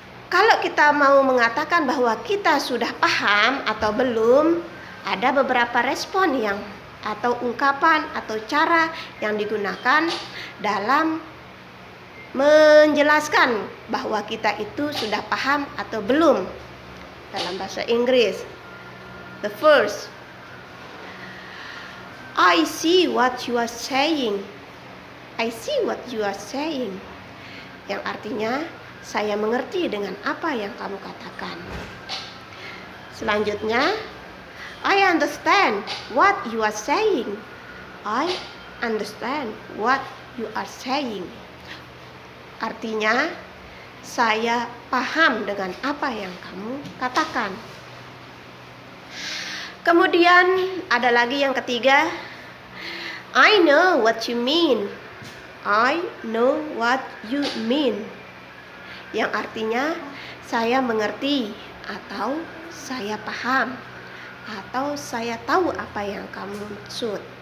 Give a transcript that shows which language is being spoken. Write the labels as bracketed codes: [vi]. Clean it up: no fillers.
[id] Kalau kita mau mengatakan bahwa kita sudah paham atau belum, ada beberapa respon atau ungkapan atau cara yang digunakan dalam menjelaskan bahwa kita itu sudah paham atau belum dalam bahasa Inggris. [en] The first, I see what you are saying. I see what you are saying. [id] Yang artinya, saya mengerti dengan apa yang kamu katakan. Selanjutnya, [en] I understand what you are saying. I understand what you are saying. [id] Artinya, saya paham dengan apa yang kamu katakan. Kemudian ada lagi yang ketiga, [en] I know what you mean. I know what you mean. [id] Yang artinya, saya mengerti atau saya paham atau saya tahu apa yang kamu maksud.